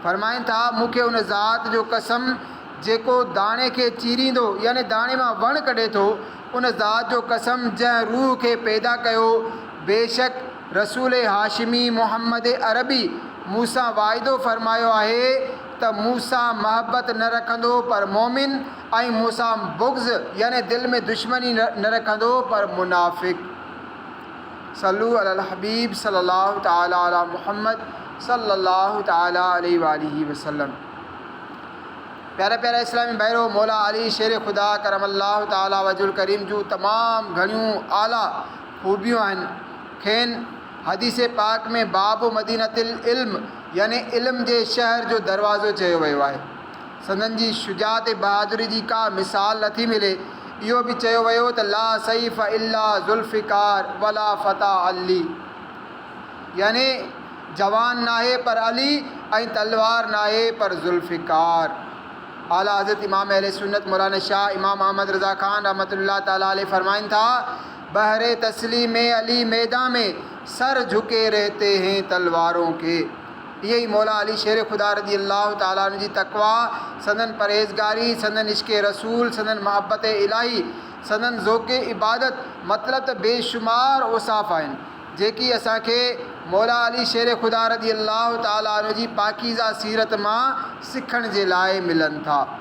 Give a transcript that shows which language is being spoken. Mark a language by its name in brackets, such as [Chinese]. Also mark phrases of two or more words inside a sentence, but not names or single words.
[Sindhi] फरमाइनि था मूंखे उन ज़ात जो कसम जेको दाणे खे चीरींदो यानी दाणे मां वण कढे थो, उन ज़ात जो कसम जंहिं रूह खे पैदा कयो, बेशक रसूल हाशिमी मुहम्मद अरबी मूंसां वाइदो फ़रमायो आहे त मूंसां महबत न रखंदो पर मोमिन, ऐं मूंसां बुग़्ज़ यानी दिलि में दुश्मनी न रखंदो पर मुनाफ़िक़। [Arabic] صلوا على الحبيب صلى الله تعالى على محمد صلى الله تعالى عليه وسلم. [Sindhi] प्यारा प्यारा इस्लामी भाइरो, मौला अली शेर ख़ुदा [Arabic] كرم الله تعالى وجهه الكريم [Sindhi] जूं तमामु घणियूं आला ख़ूबियूं आहिनि। खेनि हदीस पाक में [Arabic] باب مدينة العلم [Sindhi] यानी इल्म जे शहर जो दरवाज़ो चयो वियो आहे। संदन जी शुजात बहादुरी जी का मिसाल नथी मिले। इहो बि चयो वियो त [Arabic] لا سيف إلا ذو الفقار ولا فتى علي, [Sindhi] यानी जवान नाहे पर अली ऐं तलवार नाहे पर ज़ुल्फ़िकार। आला हज़रत इमाम अहले सुन्नत मौलाना शाह इमाम अहमद रज़ा ख़ान [Arabic] رحمة الله تعالى عليه [Sindhi] फरमाइन था, [Urdu] بہر تسلیم علی میدان میں سر جھکے رہتے ہیں تلواروں کے. [Sindhi] यही मौला अली शेर खुदा [Arabic] رضي الله تعالى عنه [Sindhi] जी तक़वा, संदन परहेज़गारी, संदन इश्क़ रसूल, संदन मोहब्बत इलाही, संदन ज़ौक़ इबादत, मतिलब त बेशुमार औसाफ़ आहिनि जेकी असांखे मौला अली शेर खुदा [Arabic] رضي الله تعالى عنه [Sindhi] जी पाकीज़ा सीरत मां सिखण जे लाइ मिलनि था।